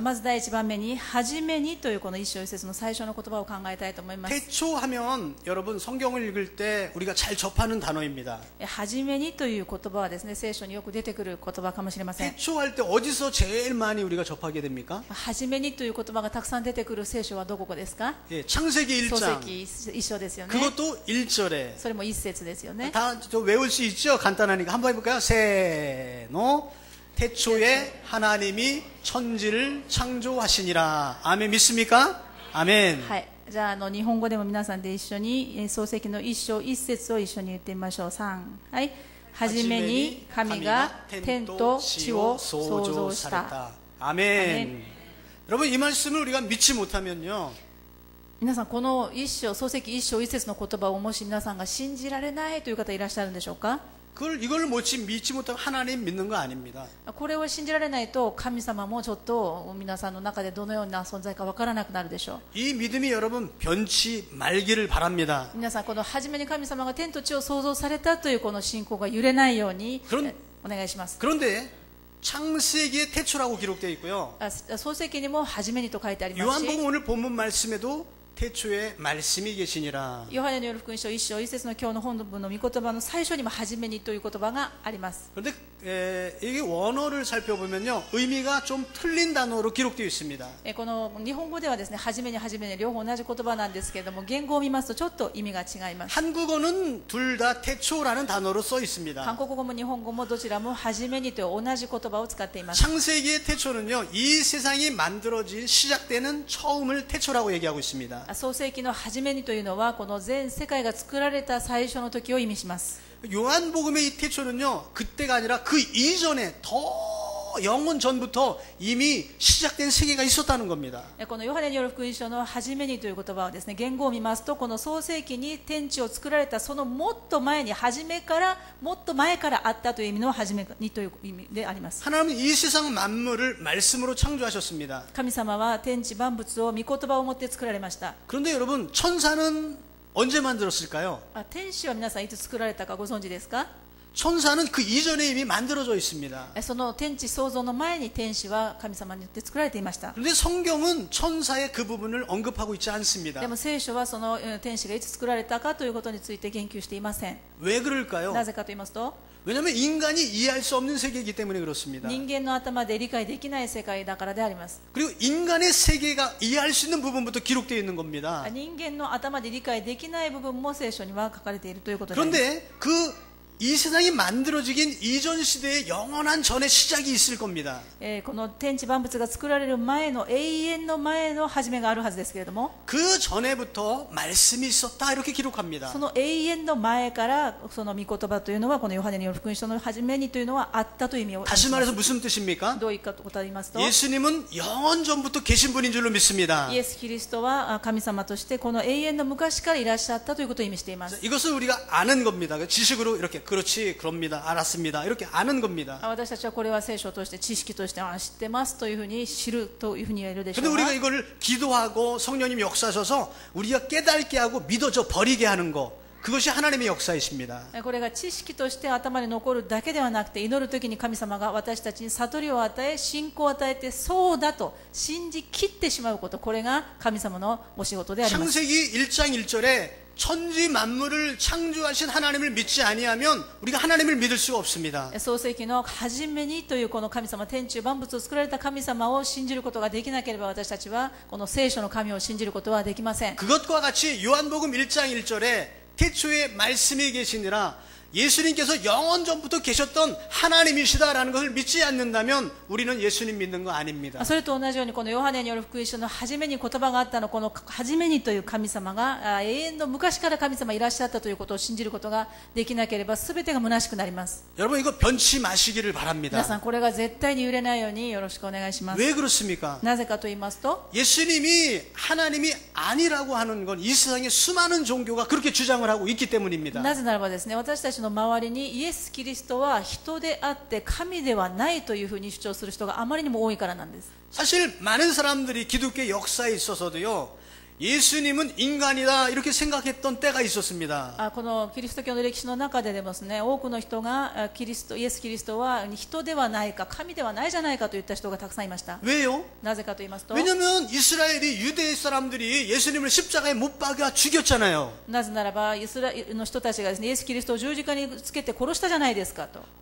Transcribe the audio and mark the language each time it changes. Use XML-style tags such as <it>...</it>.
<ja>まず第一番目に初めにというこの一章一節の最初の言葉を考えたいと思います。</ja> <ko>태초하면 여러분 성경을 읽을 때 우리가 잘 접하는 단어입니다.</ko> <ja>初めにという言葉はですね、聖書によく出てくる言葉かもしれません。</ja> <ko>태초할 때 어디서 제일 많이 우리가 접하게 됩니까?</ko> <ja>初めにという言葉がたくさん出てくる聖書はどこですか？</ja> <ko>예, 창세기</ko> <ja>創</ja> <ko>1장</ko> <ja>世記一章ですよね。</ja> <ko>그것도 1절에</ko> <ja>それも一節ですよね。</ja> <ko>다 저 외울 수 있죠? 간단하니까 한번 해볼까요? 세노 태초에 하나님이 천지를 창조하시니라. 아멘 믿습니까? 아멘.</ko> <ja>はい。じゃあ日本語でも皆さんで一緒に創世記の一章一節を一緒に言ってみましょう。 3。 はい。はじめに神が天と地を創造した。</ja> <ko>아멘. 여러분 이 말씀을 우리가 믿지 못하면요.</ko> <ja>皆さんこの一章、創世記一章一節の言葉をもし皆さんが信じられないという方いらっしゃるんでしょうか？</ja> <ko>이걸 믿지 못하면 하나님 믿는 거 아닙니다.</ko> <ja>これを信じられないと神様もちょっと皆さんの中でどのような存在かわからなくなるでしょう。</ja> <ko>이 믿음이 여러분 변치 말기를 바랍니다.</ko> <ja>皆さんこの初めに神様が天と地を創造されたというこの信仰が揺れないようにお願いします。</ja> <ko>그런데 창세기에 태초라고 기록되어 있고요.</ko> <ja>創世記にも初めにと書いてありますし、</ja> <ko>요한복음 오늘 본문 말씀에도 태초에 말씀이 계시니라.</ko> <ja>ヨハネによる福音書一章一節の今日の本文の御言葉の最初にも初めにという言葉があります。</ja> <ko>그런데 이게 원어를 살펴보면요 의미가 좀 틀린 단어로 기록되어 있습니다.</ko> <ja>この日本語ではですね、初めに初めに両方同じ言葉なんですけれども、言語を見ますとちょっと意味が違います。</ja> <ko>한국어는 둘 다 태초라는 단어로 써</ko> <ja>韓</ja> <ko>있습니다.</ko> <ja>国語も日本語もどちらも初めにという同じ言葉を使っています。</ja> <ko>창세기의 태초는요 이 세상이 만들어진 시작되는 처음을 태초라고 얘기하고 있습니다.</ko> <ja>創世記の初めにというのはこの全世界が作られた最初の時を意味します。</ja> <ko>요한복음의 이 태초는요 그때가 아니라 그 이전에 더 영원 전부터 이미 시작된 세계가 있었다는 겁니다.</ko> <ja>このヨハネによる福音書の初めにという言葉はですね、言語を見ますとこの創世記に天地を作られたそのもっと前に初めからもっと前からあったという意味の初めにという意味であります。</ja> <ko>하나님은 이 세상 만물을 말씀으로 창조하셨습니다.</ko> <ja>神様は天地万物を御言葉をもって作られました。</ja> <ko>그런데 여러분 천사는 언제 만들었을까요?</ko> <ja>天使は皆さんいつ作られたかご存知ですか？</ja> <ko>천사는 그 이전에 이미 만들어져 있습니다.</ko> <ja>その天地創造の前に天使は神様によって作られていました。</ja> <ko>그런데 성경은 천사의 그 부분을 언급하고 있지 않습니다.</ko> <ja>でも聖書はその天使がいつ作られたかということについて言及していません。</ja> <ko>왜 그럴까요?</ko> <ja>なぜかと言いますと、</ja> <ko>왜냐하면 인간이 이해할 수 없는 세계이기 때문에 그렇습니다.</ko> <ja>人間の頭で理解できない世界だからであります。</ja> <ko>그리고 인간의 세계가 이해할 수 있는 부분부터 기록되어 있는 겁니다.</ko> <ja>人間の頭で理解できない部分も聖書には書かれているということであります。</ja> <ko>그런데 이 세상이 만들어지긴 이전 시대에 영원한 전에 시작이 있을 겁니다.</ko> <ja>この天地万物が作られる前の永遠の前の始めがあるはずですけれども、</ja> <ko>그 전에부터 말씀이 있었다 이렇게 기록합니다.</ko> <ja>その永遠の前からその御言葉というのはこのヨハネによる福音書の初めにというのはあったという意味を</ja> <ko>다시 말해서 무슨 뜻입니까?</ko> <ja>どういうことかと言いますと、</ja> <ko>예수님은 영원 전부터 계신 분인 줄로 믿습니다.</ko> <ja>イエス・キリストは神様としてこの永遠の昔からいらっしゃったということを意味しています。</ja> <ko>이것을 우리가 아는 겁니다. 지식으로 이렇게 그렇지 그럽니다. 알았습니다. 이렇게 아는 겁니다.</ko> <ja>私たちはこれは聖書を通して知識として知ってますというふうに知るというふうに言えるでしょ</ja> <ko>근데</ko> <ja>うが、</ja> <ko>우리가 이걸 기도하고 성령님 역사하셔서 우리가 깨닫게 하고 믿어져 버리게 하는 거 그것이 하나님의 역사이십니다.</ko> <ja>これが知識として頭に残るだけではなくて、祈るときに神様が私たちに悟りを与え、信仰を与えて、そうだと信じきってしまうこと、これが神様のお仕事であります。</ja> <ko>창세기 1장 1절에 천지 만물을 창조하신 하나님을 믿지 아니하면 우리가 하나님을 믿을 수가 없습니다.</ko> <ja>創世記の初めにというこの神様、天地万物を作られた神様を信じることができなければ、私たちはこの聖書の神を信じることはできません。</ja> <ko>그것과 같이 요한복음 1장 1절에 태초에 말씀이 계시니라 예수님께서 영원 전부터 계셨던 하나님이시다라는 것을 믿지 않는다면 우리는 예수님 믿는 거 아닙니다.</ko> <ja>それと同じようにこのヨハネによる福音書の初めに言葉があったの、この初めにという神様が永遠の昔から神様いらっしゃったということを信じることができなければ全てが虚しくなります。</ja> <ko>여러분 이거 변치 마시기를</ko> <ja>皆</ja> <ko>바랍니다.</ko> <ja>さんこれが絶対に揺れないようによろしくお願いします。</ja> <ko>왜 그렇습니까?</ko> <ja>なぜかと言いますと、</ja> <ko>예수님이 하나님이 아니라고 하는 건 이 세상에 수많은 종교가 그렇게 주장을 하고 있기 때문입니다.</ko> <ja>なぜならばですね、私たちの周りにイエス・キリストは人であって神ではないというふうに主張する人があまりにも多いからなんです。</ja> <ko>사실 많은 사람들이 기독교 역사에 있어서도요 예수님은 인간이다 이렇게 생각했던 때가 있었습니다.</ko> <ja>このキリスト教の歴史の中ででもですね、多くの人がイエス・キリストは人ではないか神ではないじゃないかといった人がたくさんいました。</ja> <ko>왜요?</ko> <ja>なぜかと言いますと、</ja> <ko>왜냐면 이스라엘이 유대 사람들이 예수님을 십자가에 못 박아 죽였잖아요.</ko> <ja>なぜならばイスラエルの人たちがですね、イエス・キリストを十字架につけて殺したじゃないですかと。</ja>